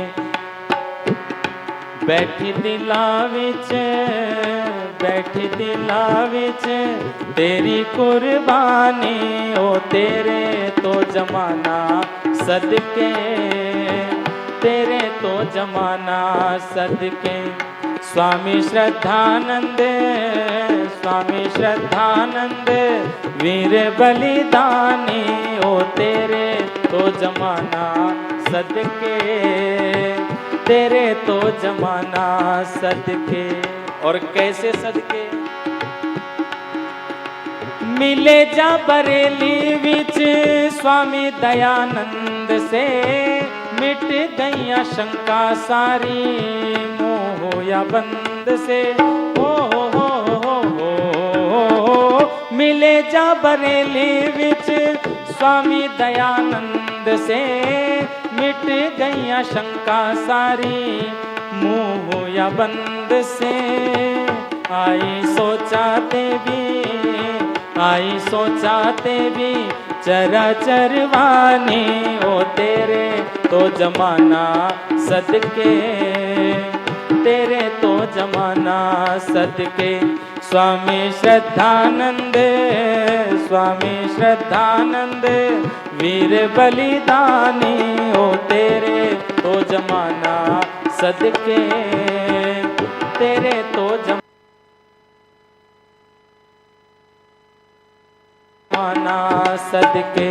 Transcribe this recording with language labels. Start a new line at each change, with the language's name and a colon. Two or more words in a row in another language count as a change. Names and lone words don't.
Punjabi: ਬੈਠੀ ਦਿਲਾਂ ਵਿਚ, ਬੈਠੀ ਦਿਲਾਂ ਵਿਚ ਤੇਰੀ ਕੁਰਬਾਨੀ, ਓ ਤੇਰੇ ਤੋਂ ਜ਼ਮਾਨਾ ਸਦਕੇ, ਤੇਰੇ ਤੋਂ ਜ਼ਮਾਨਾ ਸਦਕੇ। ਸਵਾਮੀ ਸ਼ਰਧਾਨੰਦ, ਸਵਾਮੀ ਸ਼ਰਧਾਨੰਦ ਵੀਰ ਬਲੀਦਾਨੀ, ਓ ਤੇਰੇ ਤੋਂ ਜ਼ਮਾਨਾ ਸਦਕੇ, ਤੇਰੇ ਤੋਂ ਜ਼ਮਾਨਾ ਸਦਕੇ।
Hindi: और कैसे सदके?
Punjabi: ਮਿਲੇ ਜਾ ਬਰੇਲੀ ਵਿਚ ਸਵਾਮੀ ਦਯਾਨੰਦ ਸੇ, ਮਿਟ ਗਈਆਂ ਸ਼ੰਕਾ ਸਾਰੀ ਮੋਹ ਯਾ ਬੰਦ ਸੇ। ਮਿਲੇ ਜਾ ਬਰੇਲੀ ਵਿਚ ਸਵਾਮੀ ਦਯਾਨੰਦ ਸੇ, ਮਿਟ ਗਈਆਂ ਸ਼ੰਕਾ ਸਾਰੀ ਮੋਹ ਯਾ ਬੰਦ ਸੇ। ਆਈ ਸੋਚਾਤੇ ਭੀ, ਆਈ ਸੋਚਾਤੇ ਭੀ ਚਰਾ ਚਰਵਾਨੀ, ਓ ਤੇਰੇ ਤੋਂ ਜ਼ਮਾਨਾ ਸਦਕੇ, ਤੇਰੇ ਤੋਂ ਜ਼ਮਾਨਾ ਸਦਕੇ। ਸਵਾਮੀ ਸ਼ਰਧਾਨੰਦ, ਸਵਾਮੀ ਸ਼ਰਧਾਨੰਦ ਵੀਰ ਬਲੀਦਾਨੀ, ਓ ਤੇਰੇ ਤੋਂ ਜ਼ਮਾਨਾ ਸਦਕੇ, ਤੇਰੇ ਤੋਂ ਜ਼ਮਾਨਾ ਸਦਕੇ।